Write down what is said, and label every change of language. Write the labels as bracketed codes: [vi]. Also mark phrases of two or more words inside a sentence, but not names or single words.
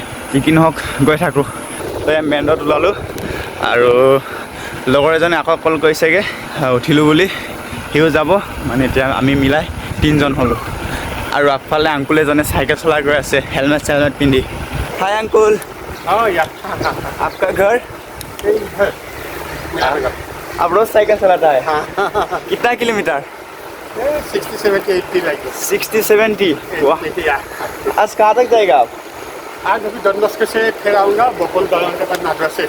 [as] যি কি নহওক গৈ থাকোঁ। তো [en] main road [as] ওলালোঁ আৰু লগৰ এজনে আকৌ কল কৰিছেগৈ উঠিলোঁ বুলি, সিও যাব। মানে এতিয়া আমি মিলাই 3জন হ'লোঁ। আৰু আগফালে আংকুল এজনে চাইকেল চলাই গৈ আছে, হেলমেট পিন্ধি। [en] hi uncle. [hi] आपका घर? आप रोज साइकिल चलाता है? हाँ। कितना किलोमीटर? 60-70-80 लगे। 60-70? वाह। आज कहाँ तक जाएगा आप? आज अभी डनबस्को से फिर आऊँगा बकुल दलंग के बाद नागरा से।